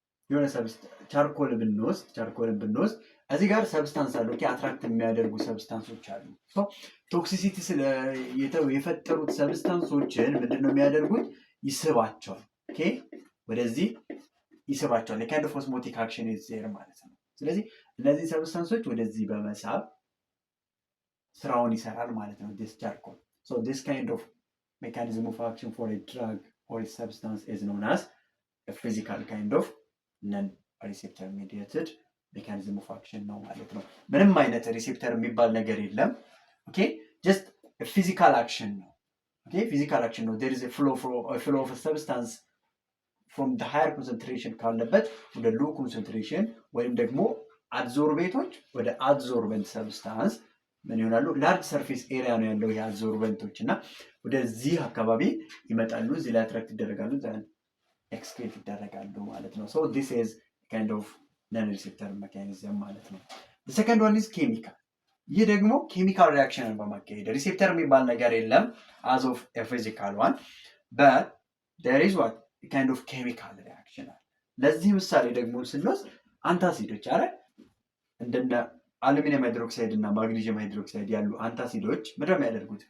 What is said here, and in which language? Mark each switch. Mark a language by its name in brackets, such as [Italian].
[Amharic] የሆነ ቻርኮልን ብንወስድ እዚህ ጋር ሰብስታንስ አለ። ኦኬ አትራክት የሚያደርጉ ሰብስታንሶች አሉ። ሶ ቶክሲሲቲ የፈጠሩት ሰብስታንሶችን ምንድነው የሚያደርጉት? ይስባቸዋል። ኦኬ ወደዚህ ይስባቸዋል። ለካይንድ ኦፍ ኦስሞቲክ አክሽን ኢዝ ዜር ማለት ነው። ስለዚህ እነዚህ ሰብስታንሶች ወደዚህ በመሳብ ስራውን ይሰራል ማለት ነው [English] this charcoal. So this kind of mechanism of action for a drug or a substance is known as a physical kind of non-receptor mediated mechanism of action ነው ማለት ነው። [Amharic] ምንም አይነት ሪሴፕተር የሚባል ነገር የለም። [English] ኦኬ just a physical action ነው። ኦኬ physical action ነው። there is a flow of a substance from the higher concentration ካለበት ወደ low concentration [Amharic] ወይም ደግሞ አብዞርቤቶች ወደ አብዞርበንት ሰብስታንስ ምን ይሆናሉ? ላርጅ ሰርፌስ ኤሪያ ነው ያለው የአብዞርበንቶች እና ወደዚህ አካባቢ ይመጣሉ። እዚህ ላይ አትራክት ይደረጋሉ ዘን ኤክስክሬት ይደረጋሉ ማለት ነው። [English] so this is kind of [Amharic] ነን ሪሴፕተር ሜካኒዝም ማለት ነው። ሰከንድ ዋን ኢዝ ኬሚካል። ይህ ደግሞ ኬሚካል ሪያክሽንን በማካሄድ ሪሴፕተር የሚባል ነገር የለም [English] አዝ ኦፍ ፊዚካል ዋን በት ዴር ኢዝ ዋት ካይንድ ኦፍ ኬሚካል ሪያክሽን [Amharic] አለ። ለዚህ ምሳሌ ደግሞ ስንወስድ አንታሲዶች አረ እንደነ አሉሚኒየም ሃይድሮክሳይድ እና ማግኒዥየም ሃይድሮክሳይድ ያሉ አንታሲዶች ምንድነው የሚያደርጉት?